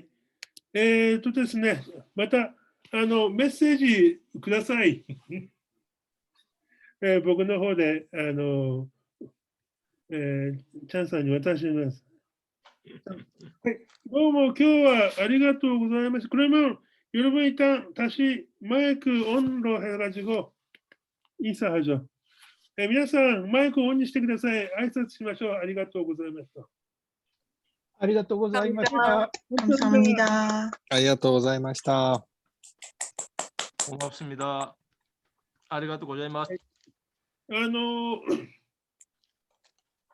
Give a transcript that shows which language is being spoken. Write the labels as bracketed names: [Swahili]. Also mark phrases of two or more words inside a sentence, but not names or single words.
[Japanese] ですね、またメッセージください。僕の方でチャンさんに渡します。はい、どうも今日はありがとうございます。 [Korean] 그러면 여러분 일단 다시 마이크 온로 해가지고 인사하죠. [Japanese] 皆さんマイクをオンにしてください。挨拶しましょう。ありがとうございました。ありがとうございました。 [Korean] 감사합니다. [Japanese] ありがとうございました。 고맙습니다. ありがとうございます.